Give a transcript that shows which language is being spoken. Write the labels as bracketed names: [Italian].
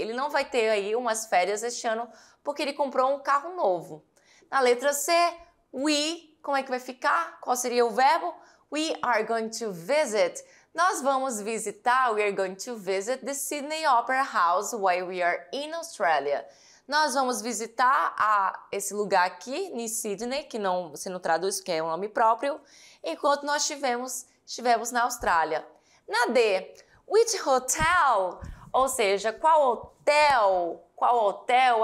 [Portuguese] Ele não vai ter aí umas férias este ano porque ele comprou um carro novo. Na letra C, we, como é que vai ficar? Qual seria o verbo? [English] We are going to visit. [Portuguese] Nós vamos visitar, [English] we are going to visit the Sydney Opera House while we are in Australia. [Portuguese] Nós vamos visitar esse lugar aqui, em Sydney, que você não traduz, que é um nome próprio, enquanto nós estivemos na Austrália. Na D, which hotel? Ou seja, qual hotel? Qual hotel?